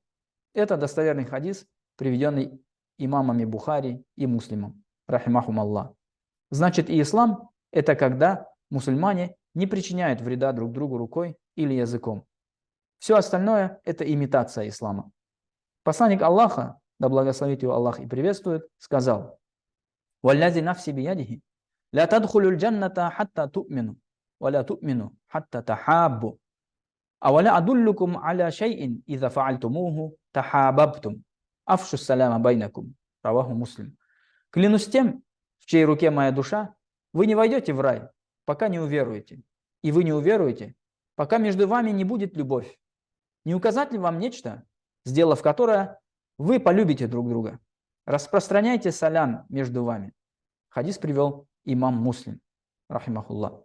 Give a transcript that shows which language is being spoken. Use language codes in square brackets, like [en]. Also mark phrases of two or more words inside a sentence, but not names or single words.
[ru] Это достоверный хадис, приведенный имамами Бухари и Муслимом, [ar] رحمهم الله. [ru] Значит, и ислам – это когда мусульмане не причиняют вреда друг другу рукой или языком. Все остальное – это имитация ислама. Посланник Аллаха, да благословит его Аллах и приветствует, сказал: [ar] «والذي نفسي بيده لا تدخلوا الجنة حتى تؤمنوا ولا تؤمنوا حتى تحابوا أولا أدلكم على شيء إذا فعلتموه تحاببتم أفشوا السلام بينكم». رواه مسلم. [ru] «Клянусь тем, в чьей руке моя душа, вы не войдете в рай, пока не уверуете, и вы не уверуете, пока между вами не будет любовь. Не указать ли вам нечто, сделав которое, вы полюбите друг друга? Распространяйте салям между вами». Хадис привел имам Муслим, рахимахуллах.